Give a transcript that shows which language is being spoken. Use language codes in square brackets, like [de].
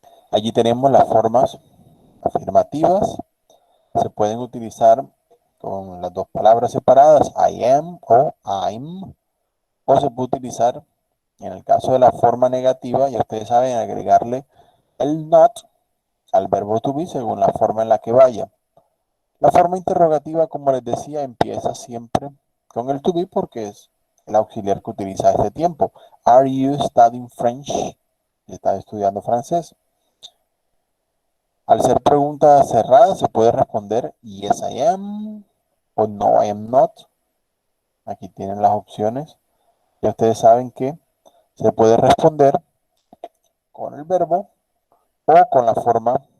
[es] Allí tenemos las formas afirmativas. Se pueden utilizar con las dos palabras separadas, [en] I am [es] o [en] I'm, [es] o se puede utilizar, en el caso de la forma negativa, ya ustedes saben, agregarle el not al verbo to be según la forma en la que vaya. La forma interrogativa, como les decía, empieza siempre con el to be porque es el auxiliar que utiliza este tiempo. [en] Are you studying French? [es] ¿Estás estudiando francés? Al ser pregunta cerrada, se puede responder [en] yes I am [es] o [en] no I am not. [es] Aquí tienen las opciones. Ya ustedes saben que se puede responder con el verbo o con la forma